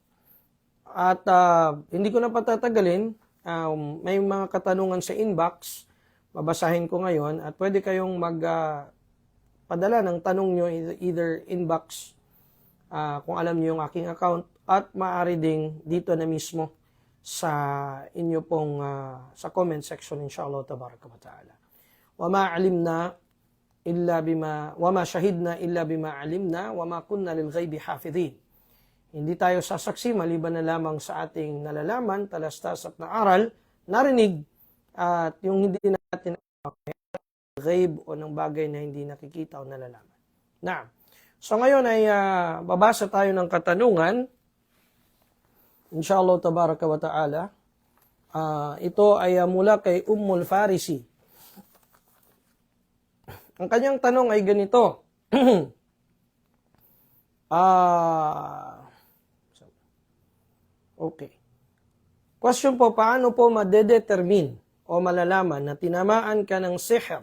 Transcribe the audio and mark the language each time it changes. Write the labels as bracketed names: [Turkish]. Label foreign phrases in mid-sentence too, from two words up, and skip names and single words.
[Filipino] At hindi ko na patatagalin, may mga katanungan sa inbox, babasahin ko ngayon, at pwede kayong magpadala ng tanong nyo either inbox, kung alam nyo yung aking account, at maaari ding dito na mismo sa inyo pong sa [English] comment section, [Arabic] إن شاء الله تبارك وتعالى. وما علمنا إلا بما وما شهدنا إلا بما علمنا وما كنا للغيب حافظين. [Filipino] Hindi tayo sasaksi maliban na lamang sa ating nalalaman, talastas at naaral, narinig, at yung hindi natin ghaib o ng bagay na hindi nakikita o nalalaman. Na. So ngayon ay babasa tayo ng katanungan. [Arabic] إن شاء الله تبارك وتعالى. [Filipino] Ito ay mula kay Ummul Farisi. Ang kanyang tanong ay ganito. Okay. Question po, paano po madedetermine o malalaman na tinamaan ka ng sihr?